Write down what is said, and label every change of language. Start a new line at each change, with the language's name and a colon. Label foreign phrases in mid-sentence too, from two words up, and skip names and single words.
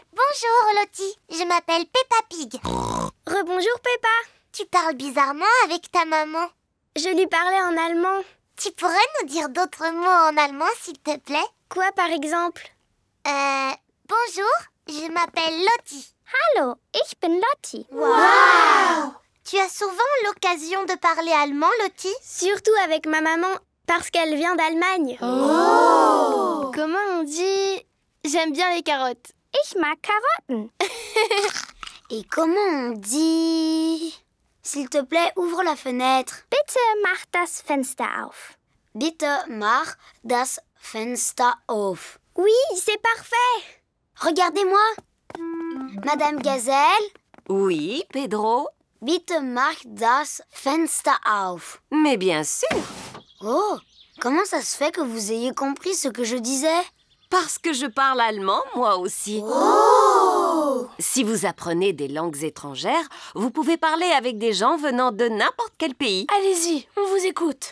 French: Bonjour, Lottie. Je m'appelle Peppa Pig. Rebonjour, Peppa. Tu parles bizarrement avec ta maman. Je lui parlais en allemand. Tu pourrais nous dire d'autres mots en allemand, s'il te plaît? Quoi, par exemple? Bonjour, je m'appelle Lottie.
German: Hallo, ich bin Lottie. Wow!
French: Tu as souvent l'occasion de parler allemand, Lottie? Surtout avec ma maman, parce qu'elle vient d'Allemagne. Oh! Comment on dit « J'aime bien les carottes »?
German: Ich mag Karotten.
French: Et comment on dit... S'il te plaît, ouvre la fenêtre.
German: Bitte mach das Fenster auf. Bitte mach das Fenster auf.
French: Oui, c'est parfait. Regardez-moi. Madame Gazelle. Oui, Pedro?
German: Bitte mach das Fenster auf.
French: Mais bien sûr. Oh, comment ça se fait que vous ayez compris ce que je disais? Parce que je parle allemand, moi aussi. Oh! Si vous apprenez des langues étrangères, vous pouvez parler avec des gens venant de n'importe quel pays. Allez-y, on vous écoute.